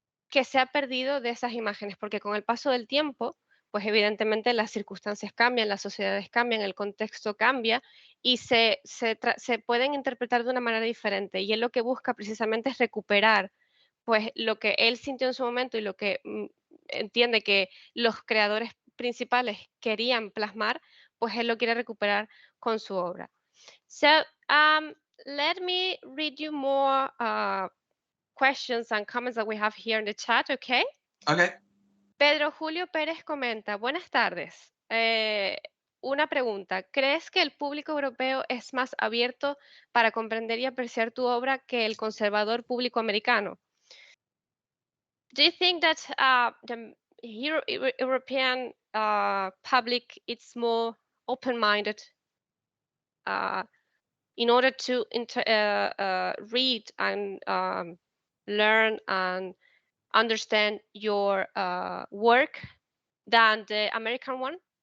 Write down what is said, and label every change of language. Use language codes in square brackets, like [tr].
[es] que se ha perdido de esas imágenes, porque con el paso del tiempo, pues evidentemente las circunstancias cambian, las sociedades cambian, el contexto cambia y se pueden interpretar de una manera diferente. Y él lo que busca precisamente es recuperar pues lo que él sintió en su momento y lo que entiende que los creadores principales querían plasmar, pues él lo quiere recuperar con su obra. [en] So, let me read you more questions and comments that we have here in the chat, okay? Okay. [es] Pedro Julio Pérez comenta, buenas tardes. Una pregunta, ¿crees que el público europeo es más abierto para comprender y apreciar tu obra que el conservador público americano? [en] Do you think that the European public is more open-minded in order to read and learn and understand your work than the American one?